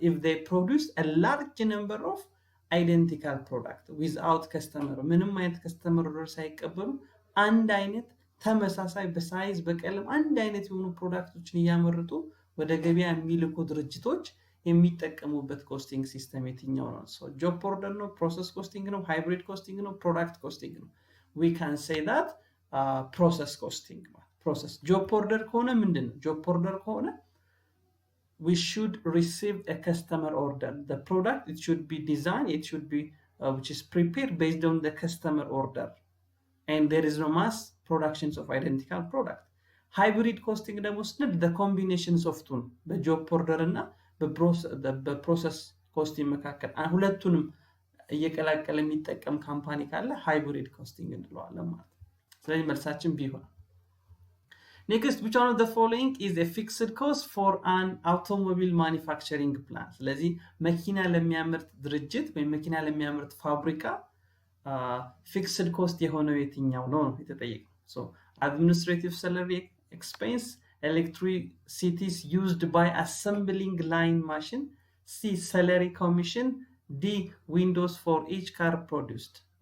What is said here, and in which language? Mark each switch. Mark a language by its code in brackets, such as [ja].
[en] if they produce a large number of identical product without customer [am] ምንም አይነት customer order ሳይቀበሉ አንድ አይነት ተመሳሳይ በሳይዝ በቀለም አንድ አይነት የሆኑ ፕሮዳክቶችን እያመረቱ ወደ ገበያ የሚልኩ ድርጅቶች የሚጠቀሙበት ኮስቲንግ ሲስተም የትኛው ነው? ጆብ ኦርደር ነው? ፕሮሰስ ኮስቲንግ ነው? ሃይብሪድ ኮስቲንግ ነው? ፕሮዳክት ኮስቲንግ ነው? [en] we can say that process costing process job order [am] ከሆነ ምንድነው? [en] job order ከሆነ we should receive a customer order. The product, it should be designed, it should be which is prepared based on the customer order, and there is no mass productions of identical product. [am] Hybrid costing ደግሞ ስንል [en] the combinations of two [am] በjob order እና በፕሮሰስ ኮስቲንግ መካከል ሁለቱንም እየቀላቀለ የሚጠቀም ካምፓኒ ካለ ሃይብሪድ ኮስቲንግ እንለዋለን ማለት ነው። ስለዚህ መልሳችን ቢ ይሆናል። [en] Next, which one of the following is a fixed cost for an automobile manufacturing plant? [am] ስለዚህ መኪና ለሚያመርት ድርጅት ወይም መኪና ለሚያመርት ፋብሪካ ፊክስድ ኮስት የሆነው የትኛው ነው የተጠየቀው? [en] So administrative salary expense, electricity used by assembling line machine, C salary commission, D windows for each car produced.